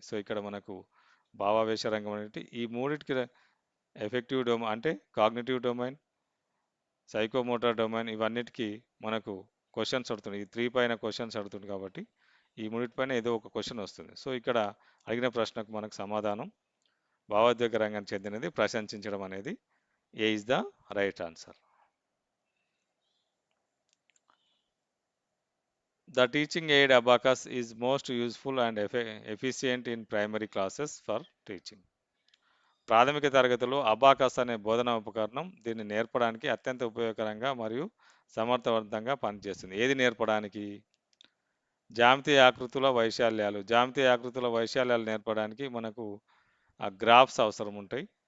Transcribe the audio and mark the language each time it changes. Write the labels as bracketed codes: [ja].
[te] So ఇక్కడ మనకు భావావేశ రంగం అనేది ఈ మూడిటికి ఎఫెక్టివ్ డొమైన్ అంటే కాగ్నిటివ్ డొమైన్, సైకోమోటార్ డొమైన్, ఇవన్నిటికీ మనకు క్వశ్చన్స్ అడుగుతుంది. ఈ 3 పైన క్వశ్చన్స్ అడుగుతుంది కాబట్టి ఈ మూడిటిపైన ఏదో ఒక క్వశ్చన్ వస్తుంది. సో ఇక్కడ అడిగిన ప్రశ్నకు మనకు సమాధానం భావోద్వేగ రంగానికి చెందినది ప్రశంసించడం అనేది [en] A is the right answer. The teaching aid abacus is most useful and efficient in primary classes for teaching. [te] ప్రాథమిక తరగతిలో అబాకస్ అనే బోధనా ఉపకరణం దీన్ని నేర్పడానికి అత్యంత ఉపయోగకరంగా మరియు సమర్థవంతంగా పనిచేస్తుంది. ఏది నేర్పడానికి? జామితీయ ఆకృతుల వైశాల్యాలు. జామితీయ ఆకృతుల వైశాల్యాలు నేర్పడానికి మనకు ఆ గ్రాఫ్స్ అవసరం ఉంటాయి.